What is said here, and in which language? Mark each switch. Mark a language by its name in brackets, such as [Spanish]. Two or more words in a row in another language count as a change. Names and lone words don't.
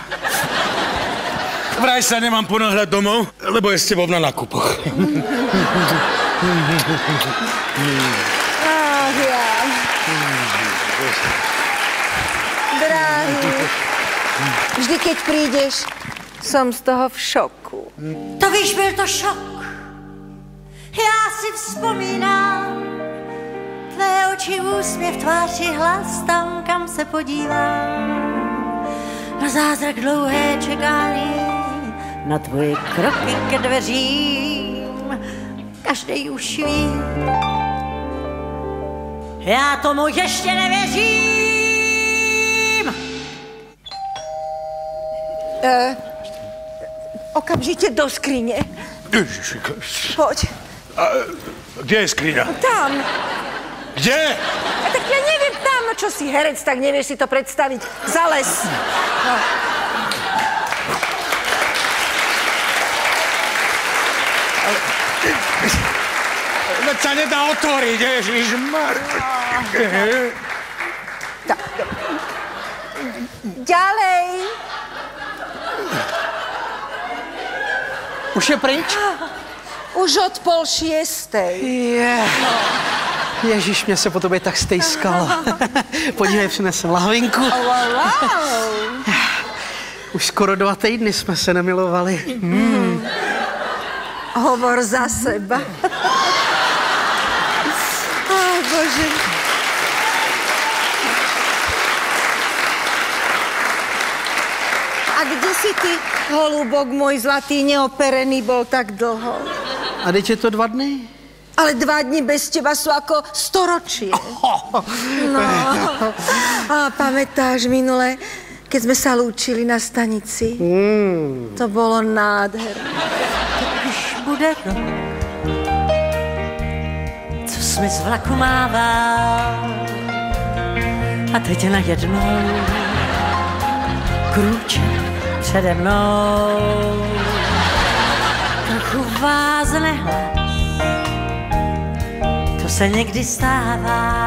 [Slovak] Vraj sa nemám ponáhľať domov, lebo je s tebou na nákupoch. Ach, ja. Drahý, vždy keď prídeš, som z toho v šoku. [Czech] To víš, byl to šok. Já si vzpomínám, tvé oči, úsměv, tváři, hlas, tam, kam se podívám. Na zázrak dlouhé čekání, na tvoje kroky ke dveřím, každej už ví. Já tomu ještě nevěřím. [Slovak] Okamžite do skrine. Poď. Kde je skriňa? Tam. Kde? Tak ja neviem, tam, no čo si herec, tak nevieš si to predstaviť. Zales. No. Veď sa nedá otvoriť, ježišmar. Ďalej. [Czech] Už je pryč? Už od 5:30. Ježíš, mě se po tobě tak stejskalo. Podívej, přinesem lahvinku. Wow. Už skoro 2 týdny jsme se nemilovali. [Slovak] Hovor za seba. Bože. A kde si ty, holúbok môj zlatý, neoperený, bol tak dlho? [Czech] A teď je to 2 dny? [Slovak] Ale 2 dni bez teba sú ako storočie. No. A pamätáš minule, keď sme sa lúčili na stanici? To bolo nádherné. [Czech] Už bude rok, co jsme z vlaku mával. A teď najednou krůček přede mnou. Trochu vázne hlas, to se někdy stává.